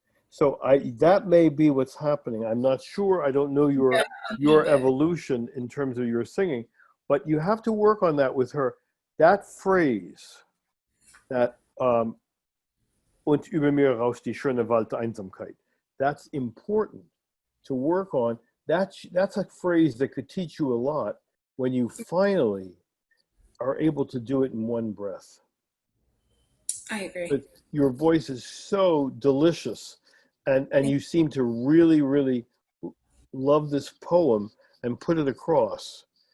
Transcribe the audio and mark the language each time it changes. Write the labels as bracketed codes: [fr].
[en] So that may be what's happening. I'm not sure. I don't know your evolution in terms of your singing, but you have to work on that with her. That phrase, that [de] und über mir rauscht die schöne Waldeinsamkeit. [en] That's important to work on. That's a phrase that could teach you a lot when you finally are able to do it in one breath. I agree. But your voice is so delicious, and you seem to really, really love this poem and put it across.